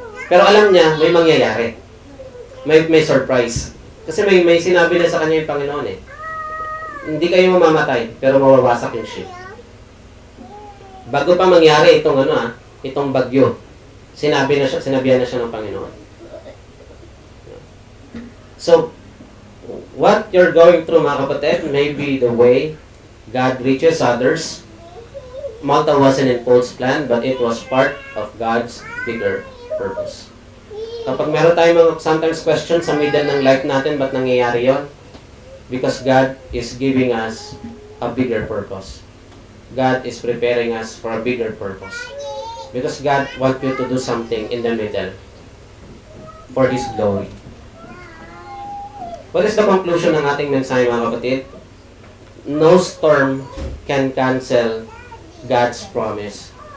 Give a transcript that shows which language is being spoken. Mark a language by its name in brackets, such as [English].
[Filipino] Pero alam niya may mangyayari. May surprise. Kasi may sinabi na sa kanya yung Panginoon Hindi kayo mamamatay, pero mawawasak yung ship. Bago pa mangyari itong bagyo. Sinabihan na siya ng Panginoon. [English] So, what you're going through, [Filipino] mga kapatid, [English] may be the way God reaches others. Malta wasn't in Paul's plan, but it was part of God's bigger purpose. [Filipino] Kapag meron tayong mga sometimes questions sa middle ng life natin, ba't nangyayari yon? [English] Because God is giving us a bigger purpose. God is preparing us for a bigger purpose. Because God wants you to do something in the middle for His glory. What is the conclusion [Filipino] ng ating mensahe, mga kapatid? [English] No storm can cancel God's promise.